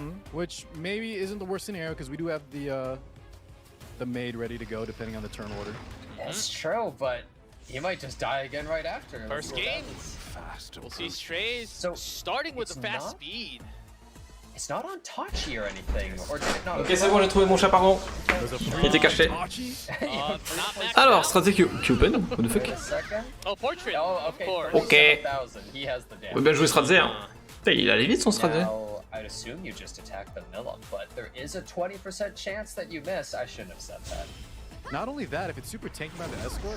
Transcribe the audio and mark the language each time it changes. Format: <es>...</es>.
<en>Which maybe isn't the worst scenario because we do have the maid ready to go depending on the turn order. That's true, but He might just die again right after. First game. We'll see Strays starting with a fast speed. It's not on touchy or anything. Or not</en> <fr>ok, c'est bon, j'ai trouvé mon chat, pardon. Il était caché. Alors, stratégie Cupid,</fr> <en>what the fuck?</en> <fr>Oh, portrait. Ok. Ouais, bien joué, Stratzer. Putain, il allait vite son Stratzer.</fr> <en>I'd assume you just attack the mill up, but there is a 20% chance that you miss. I shouldn't have said that. Not only that, if it's super tanked by the escort,</en>